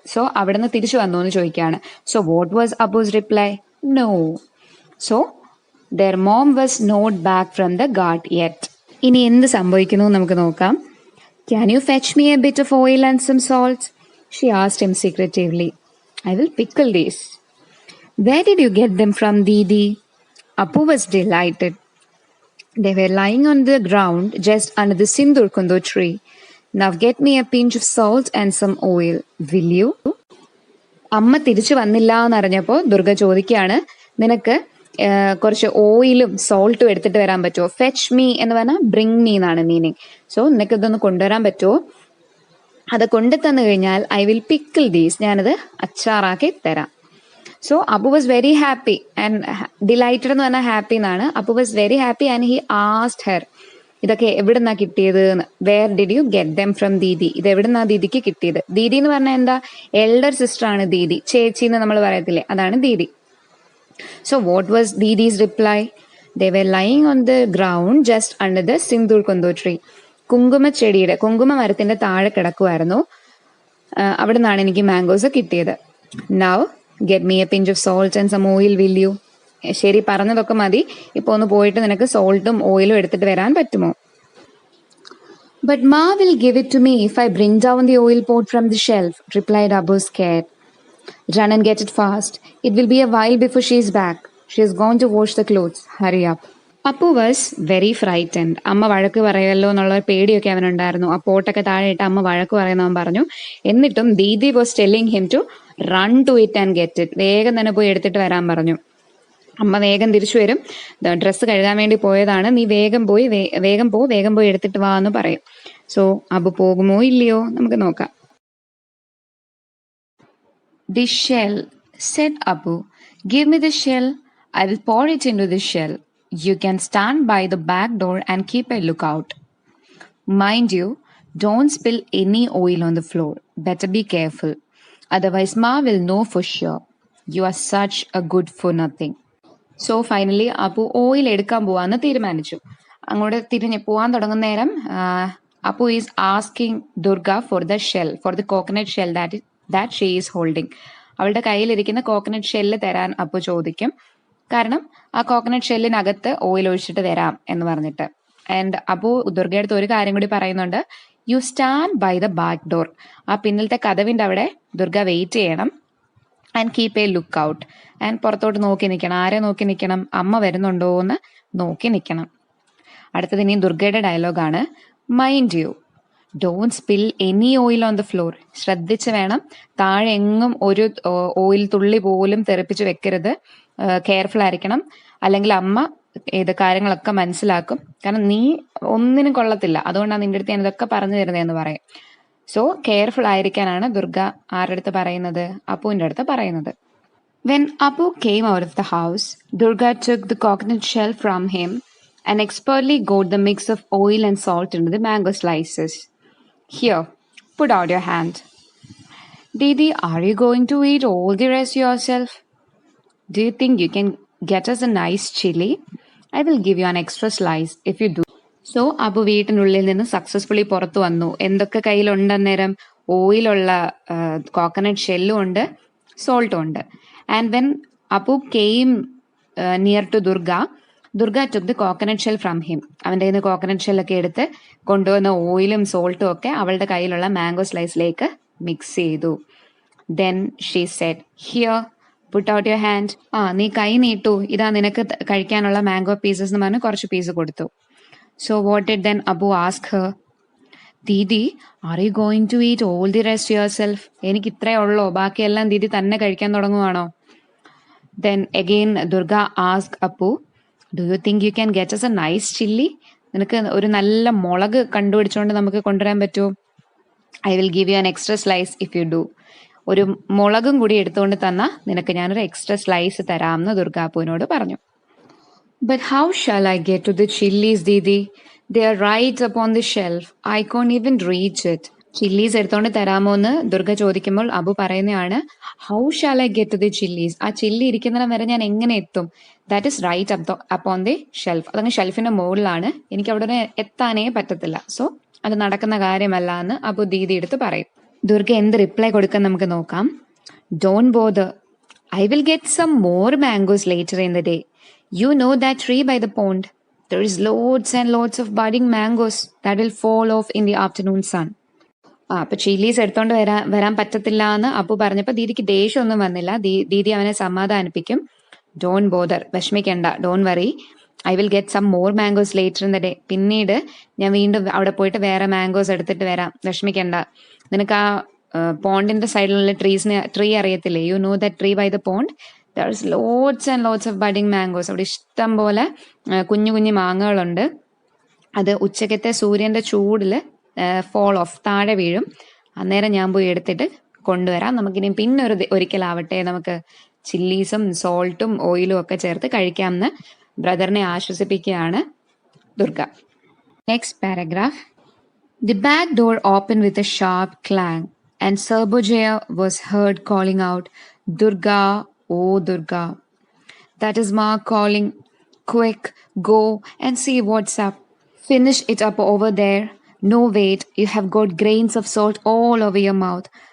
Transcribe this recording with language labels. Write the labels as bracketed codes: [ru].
[ml] So അവിടുന്ന് തിരിച്ചു വന്നു എന്ന് ചോദിക്കുകയാണ്. So [en] What was Abu's reply? No. So their mom was not back from the ghat yet. [ml] ഇനി എന്ത് സംഭവിക്കുന്നു നമുക്ക് നോക്കാം. [en] Can you fetch me a bit of oil and some salt? She asked him secretively. I will pickle these. Where did you get them from, Didi? Apu was delighted. They were lying on the ground just under the Sindur Kundo tree. Now get me a pinch of salt and some oil, will you? [ml] അമ്മ തിരിച്ചു വന്നില്ല എന്നറിഞ്ഞപ്പോൾ ദുർഗ ചോദിക്കുകയാണ്, നിനക്ക് കുറച്ച് ഓയിലും സോൾട്ടും എടുത്തിട്ട് വരാൻ പറ്റുമോ? ഫെച്ച് മീ എന്ന് പറഞ്ഞാൽ ബ്രിങ് മീ എന്നാണ് മീനിങ്. സോ നിനക്ക് ഇതൊന്ന് കൊണ്ടുവരാൻ പറ്റുമോ? അത് കൊണ്ടു തന്നു കഴിഞ്ഞാൽ [en] I will pickle these, [ml] ഞാനത് അച്ചാറാക്കി തരാം. [en] so Apu was very happy and delighted [ml] എന്ന് പറഞ്ഞാൽ ഹാപ്പി എന്നാണ്. [en] Apu was very happy and he asked her, [ml] ഇതൊക്കെ എവിടുന്നാ കിട്ടിയത് എന്ന്. [en] where did you get them from Didi, [ml] ഇത് എവിടുന്നാ ദീദിക്ക് കിട്ടിയത്? ദീദി എന്ന് പറഞ്ഞാൽ എന്താ? എൽഡർ സിസ്റ്റർ ആണ് ദീദി, ചേച്ചി എന്ന് നമ്മൾ പറയത്തില്ലേ, അതാണ് Didi. [en] So what was Didi's reply? They were lying on the ground just under the sindoor konto tree. [ml] കുങ്കുമ മരത്തിന്റെ താഴെ കിടക്കുമായിരുന്നു. അവിടെ നിന്നാണ് എനിക്ക് മാംഗോസ് കിട്ടിയത്. [en] Now get me a pinch of salt and some oil will you. [ml] ശരി, പറഞ്ഞതൊക്കെ മതി, ഇപ്പൊ ഒന്ന് പോയിട്ട് നിനക്ക് സോൾട്ടും ഓയിലും എടുത്തിട്ട് വരാൻ പറ്റുമോ? [en] But Ma will give it to me if I bring down the oil pot from the shelf, replied Abu scared. Run and get it fast. It will be a while before she is back. She has gone to wash the clothes. Hurry up. Appu was very frightened. [ml] അമ്മ വഴക്ക് പറയുമല്ലോ എന്നുള്ള പേടിയൊക്കെ അവനുണ്ടായിരുന്നു. ആ പോട്ടൊക്കെ താഴെ ഇട്ട് അമ്മ വഴക്ക് പറയുന്നവൻ പറഞ്ഞു. എന്നിട്ടും Didi was telling him to run to it and get it. വേഗം തന്നെ പോയി എടുത്തിട്ട് വരാൻ പറഞ്ഞു. അമ്മ വേഗം തിരിച്ചു വരും, ഡ്രസ്സ് കഴുകാൻ വേണ്ടി പോയതാണ്, നീ വേഗം പോയി എടുത്തിട്ട് വാ എന്ന് പറയും. സോ അബു പോകുമോ ഇല്ലയോ നമുക്ക് നോക്കാം. [en] The shell, said Abu. Give me the shell. I will pour it into the shell. You can stand by the back door and keep a lookout. Mind you, don't spill any oil on the floor. Better be careful. Otherwise, Ma will know for sure. You are such a good for nothing. So finally [ml] Appu oil എടുക്കാൻ പോവാന്ന് തീരുമാനിച്ചു. അങ്ങോട്ട് തിരിഞ്ഞ് പോവാൻ തുടങ്ങുന്ന നേരം [en] Appu is asking Durga for the shell, for the coconut shell that she is holding. [ml] അവളുടെ കയ്യിലിരിക്കുന്ന കോക്കനട്ട് ഷെല്ല് തരാൻ അപ്പു ചോദിക്കും. കാരണം ആ കോക്കനട്ട് ഷെല്ലിനകത്ത് ഓയിൽ ഒഴിച്ചിട്ട് തരാം എന്ന് പറഞ്ഞിട്ട്. ആൻഡ് അപ്പു ദുർഗയുടെ അടുത്ത് ഒരു കാര്യം കൂടി പറയുന്നുണ്ട്. [en] You stand by the back door. [ml] ആ പിന്നിലത്തെ കതവിന്റെ അവിടെ ദുർഗ വെയിറ്റ് ചെയ്യണം. [en] And keep a look out. [ml] And പുറത്തോട്ട് നോക്കി നിൽക്കണം. ആരെ നോക്കി നിൽക്കണം? അമ്മ വരുന്നുണ്ടോ എന്ന് നോക്കി നിൽക്കണം. അടുത്തത് ഇനി ദുർഗയുടെ ഡയലോഗാണ്. [en] Mind you, don't spill any oil on the floor. [ml] ശ്രദ്ധിച്ച് വേണം, താഴെ എങ്ങും ഒരു ഓയിൽ തുള്ളി പോലും തെറിപ്പിച്ച് വെക്കരുത്. കെയർഫുൾ ആയിരിക്കണം, അല്ലെങ്കിൽ അമ്മ ഇത് കാര്യങ്ങളൊക്കെ മനസ്സിലാക്കും. കാരണം നീ ഒന്നിനും കൊള്ളത്തില്ല, അതുകൊണ്ടാണ് നിന്റെ അടുത്ത് ഞാൻ ഇതൊക്കെ പറഞ്ഞു തരുന്നതെന്ന് പറയും. സോ കെയർഫുൾ ആയിരിക്കാനാണ് ദുർഗ ആരുടെ അടുത്ത് പറയുന്നത്? അപ്പുവിന്റെ അടുത്ത് പറയുന്നത്. [en] When Apu came out of the house, Durga took the coconut shell from him and expertly got the mix of oil and salt into the mango slices. Here, put out your hand. Didi, are you going to eat all the rest yourself? Do you think you can get us a nice chili? I will give you an extra slice if you do. [ml] So Appu വീട്ടിനുള്ളിൽ നിന്ന് successfully പുറത്തു വന്നു. എന്തൊക്കെ കയ്യിലുണ്ട് അന്നേരം? ഓയിലുള്ള coconut ഷെല്ലും ഉണ്ട്, സോൾട്ടും ഉണ്ട്. [en] And when Appu came near to Durga took the coconut shell from him. [ml] അവൻ്റെ കയ്യിൽ നിന്ന് കോക്കനട്ട് ഷെല്ലൊക്കെ എടുത്ത് കൊണ്ടുവന്ന ഓയിലും സോൾട്ടും ഒക്കെ അവളുടെ കയ്യിലുള്ള മാംഗോ സ്ലൈസിലേക്ക് മിക്സ് ചെയ്തു. [en] Then she said, here, put out your hand. [ml] നീ കൈ നീട്ടു, ഇതാ നിനക്ക് കഴിക്കാനുള്ള മാംഗോ പീസസ് എന്ന് പറഞ്ഞ് കുറച്ച് പീസ് കൊടുത്തു. [en] So what did then Abu ask her? Didi, are you going to eat all the rest yourself? [ml] എനിക്ക് ഇത്രേ ഉള്ളോ, ബാക്കിയെല്ലാം ദീദി തന്നെ കഴിക്കാൻ തുടങ്ങുവാണോ? [en] Then again Durga asked Apu, do you think you can get us a nice chili? [ml] നിനക്ക് ഒരു നല്ല മുളക് കണ്ടുപിടിച്ചുകൊണ്ട് നമുക്ക് കൊണ്ടുവരാൻ പറ്റുമോ? [en] I will give you an extra slice if you do. [ml] ഒരു മുളകും കൂടി എടുത്തുകൊണ്ട് തന്നാൽ നിനക്ക് ഞാനൊരു എക്സ്ട്രാ സ്ലൈസ് തരാമെന്ന് ദുർഗ അപ്പുവിനോട് പറഞ്ഞു. [en] But how shall I get to the chilies, Didi? They are right upon the shelf. I can't even reach it. [ml] Chillies എടുത്തോണ്ട് തരാമോ എന്ന് ദുർഗ ചോദിക്കുമ്പോൾ അബു പറയുന്നതാണ്, [en] How shall I get to the chillies? [ml] ആ ചില്ലി ഇരിക്കുന്നിടം വരെ ഞാൻ എങ്ങനെ എത്തും? [en] That is right upon the shelf. [ml] അതങ്ങ് ഷെൽഫിന്റെ മുകളിലാണ്, എനിക്ക് അവിടെ എത്താനേ പറ്റത്തില്ല. സോ അത് നടക്കുന്ന കാര്യമല്ല എന്ന് അബു ദീദി എടുത്ത് പറയും. ദുർഗ എന്ത് റിപ്ലൈ കൊടുക്കാൻ നമുക്ക് നോക്കാം. [en] Don't bother, I will get some more mangoes later in the day. You know that tree by the pond? There is loads and loads of budding mangoes that will fall off in the afternoon sun. [ml] അപ്പൊ chillies എടുത്തോണ്ട് വരാൻ പറ്റത്തില്ല എന്ന് അപ്പു പറഞ്ഞപ്പോ ദീദിക്ക് ദേഷ്യമൊന്നും വന്നില്ല. ദീദി അവനെ സമാധാനിപ്പിക്കും. [en] Don't bother, വിഷമിക്കണ്ട, don't worry, I will get some more mangoes later in the day. [ml] പിന്നീട് ഞാൻ വീണ്ടും അവിടെ പോയിട്ട് വേറെ മാംഗോസ് എടുത്തിട്ട് വരാം, വിഷമിക്കണ്ട. നിനക്ക് ആ പോണ്ടിന്റെ സൈഡിലുള്ള ട്രീ അറിയത്തില്ലേ? [en] You know that tree by the pond? There is lots and lots of budding mangoes. [ml] അവിടെ ഇഷ്ടം പോലെ കുഞ്ഞു കുഞ്ഞു മാങ്ങകളുണ്ട്. അത് ഉച്ചക്കത്തെ സൂര്യൻ്റെ ചൂടിൽ ഫോൾ ഓഫ് താഴെ വീഴും. അന്നേരം ഞാൻ പോയി എടുത്തിട്ട് കൊണ്ടുവരാം. നമുക്കിനി പിന്നെ ഒരിക്കലാവട്ടെ നമുക്ക് ചില്ലീസും സോൾട്ടും ഓയിലും ഒക്കെ ചേർത്ത് കഴിക്കാമെന്ന് ബ്രദറിനെ ആശ്വസിപ്പിക്കുകയാണ് Durga. [en] Next paragraph. The back door opened with a sharp clang, and Sarbojaya was heard calling out, "Durga, oh Durga." "That is Ma calling. Quick, go and see what's up. Finish it up over there. No, wait, you have got grains of salt all over your mouth.